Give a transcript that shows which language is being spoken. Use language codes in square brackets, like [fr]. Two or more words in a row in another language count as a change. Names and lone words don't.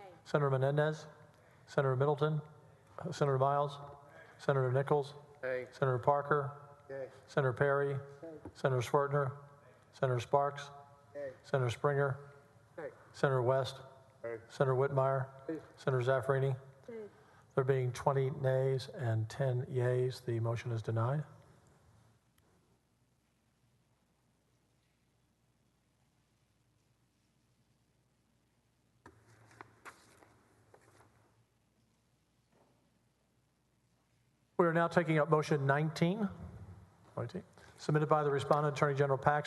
[en] Senator Menendez? Senator Middleton? Senator Miles? Senator Nichols? Yay. Senator Parker? Yay. Senator Perry? Senator Swartner? Senator Sparks? Yay. Senator Springer? Yay. Senator West? Yay. Senator Whitmire? Senator Zaffarini? There being 20 nays and 10 yeas, the motion is denied. We are now taking up motion 19, submitted by the respondent, Attorney General Paxton.